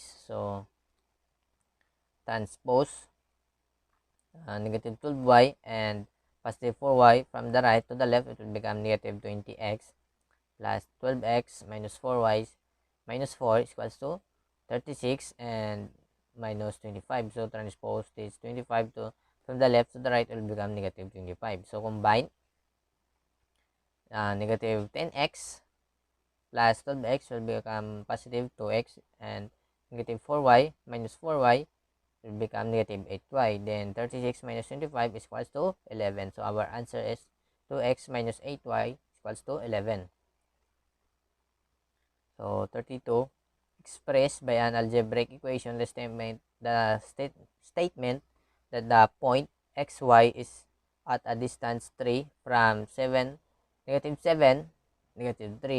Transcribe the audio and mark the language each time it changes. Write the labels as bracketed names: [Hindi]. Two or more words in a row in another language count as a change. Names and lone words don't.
[English] So, transpose negative 12y and positive 4y from the right to the left, it will become negative 20x plus 12x minus 4y minus 4 is equals to 36 and minus 25. So, transpose this 25 to from the left to the right, it will become negative 25. So, combine negative 10x plus 12x will become positive 2x and negative 4y minus 4y will become negative 8y. Then 36 minus 25 is equals to 11. So, our answer is 2x minus 8y is equals to 11. So, 32. Expressed by an algebraic equation, the statement that the point xy is at a distance 3 from 7, negative 7, negative 3.